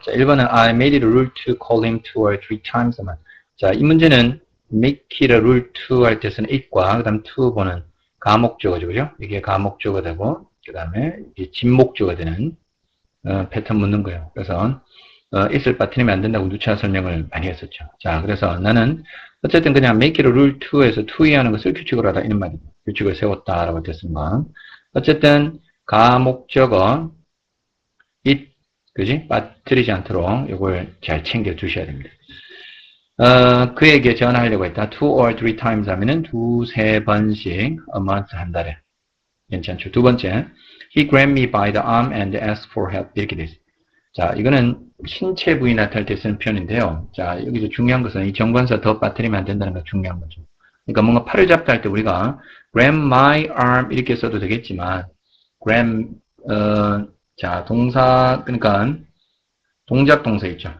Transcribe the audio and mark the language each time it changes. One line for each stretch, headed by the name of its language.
Korean: 자,
English: 1번은 I made it a rule to call him 2 or 3 times a month.
Korean: 자, 이 문제는
English: make it a rule to
Korean: 할 때 쓰는 it과 그 다음 to 보는 가목주어죠. 그죠? 이게 가목주어가 되고 그 다음에 진목주어가 되는 패턴 묻는 거예요. 그래서 it을 빠뜨리면 안 된다고 누차 설명을 많이 했었죠. 자, 그래서 나는 어쨌든 그냥
English: make it a rule to
Korean: 에서 to에 하는 것을 규칙으로 하다 이런 말이에요. 규칙을 세웠다라고 됐습니다. 어쨌든 가목적어 it, 그지? 빠뜨리지 않도록 이걸 잘 챙겨 두셔야 됩니다. 그에게 전화하려고 했다.
English: 2 or 3 times
Korean: 하면은 2-3 번씩
English: a month
Korean: 한 달에. 괜찮죠?
English: 두 번째, he grabbed me by the arm and asked for help.
Korean: 이렇게 돼 있어요. 자, 이거는 신체 부위 나타날 때 쓰는 표현인데요. 자, 여기서 중요한 것은 이 정관사 더 빠뜨리면 안 된다는 게 중요한 거죠. 그러니까 뭔가 팔을 잡다 할 때 우리가
English: grab my arm
Korean: 이렇게 써도 되겠지만 grab, 자, 동사, 그러니까 동작 동사 있죠.